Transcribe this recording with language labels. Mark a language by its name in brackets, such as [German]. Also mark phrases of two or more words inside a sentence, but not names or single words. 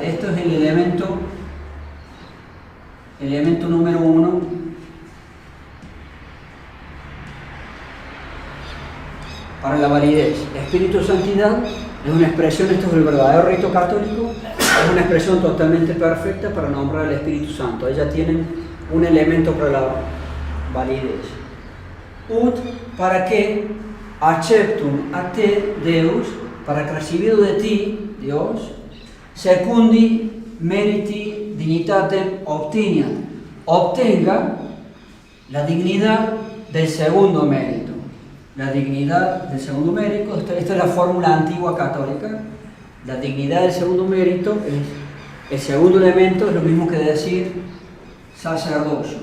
[Spanish] Esto es el elemento número 1 para la validez. Espíritu de santidad es una expresión, esto es el verdadero rito católico, es una expresión totalmente perfecta para nombrar al Espíritu Santo. Ellas tienen un elemento para la validez. [Latin] Ut, [Spanish] para que [Latin] acceptum a te, Deus, [Spanish] para que recibido de ti, Dios, [Latin] secundi meriti dignitatem obteniat, [Spanish] obtenga la dignidad del segundo mérito. La dignidad del segundo mérito, esta es la fórmula antigua católica. La dignidad del segundo mérito es el segundo elemento, es lo mismo que decir sacerdocio.